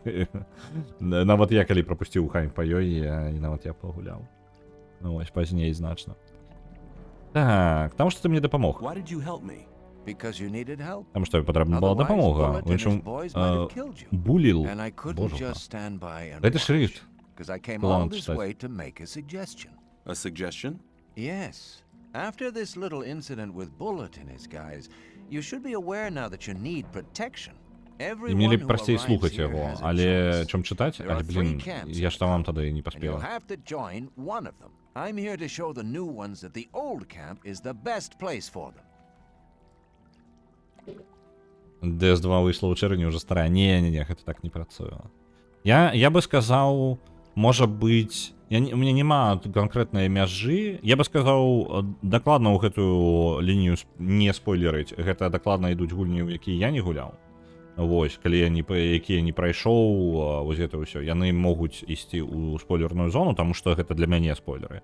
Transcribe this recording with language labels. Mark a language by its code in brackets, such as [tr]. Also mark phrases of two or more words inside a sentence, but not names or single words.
[be] Нават я, калі прапусціў хайп па ёй, і нават я пагуляў. Ну, вось, пазней значна. Так, таму што ты мне дапамог. Таму што патрэбна была дапамога. У іншым, буліл. Божа. Гэта шрифт. [en] A suggestion? Yes. After this little incident with Bullet and his guys, you should be aware now that you need protection. [be] І мне лепш прасцей слухаць яго, але чым чытаць, але, блін, я ж там вам тады не паспела. [en] I'm here to show the new ones that the old camp is the best place for them. [be] DS2 выйшла ў чэрвені, ўжо старая. Не, гэта так не працуе. Я бы сказаў, можа быць, у мяне няма канкрэтнай мяжы. Я бы сказаў, дакладна ў гэтую лінію не спойлерыць. Гэта дакладна ідуць гульні, у якія я не гуляў. Вось, калі якія не прайшоў, вось гэта ўсё, яны могуць ісці ў спойлерную зону, таму што гэта для мяне спойлеры.